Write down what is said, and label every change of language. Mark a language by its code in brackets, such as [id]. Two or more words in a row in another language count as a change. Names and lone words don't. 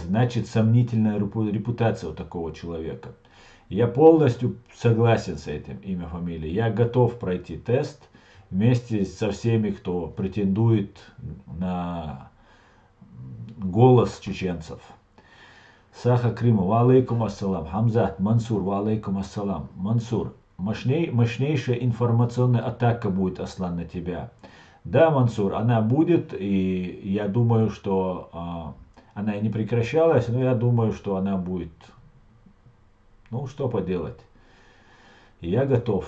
[ru] Значит, сомнительная репутация у такого человека. Я полностью согласен с этим, имя, фамилия. Я готов пройти тест вместе со всеми, кто претендует на голос чеченцев. Саха Крыма, [ar] وعليكم السلام. Хамзат, Мансур, وعليكم السلام. [ru] Мансур, мощнейшая информационная атака будет, Аслан, на тебя. Да, Мансур, она будет, и я думаю, что она и не прекращалась, но я думаю, что она будет. Ну, что поделать. Я готов.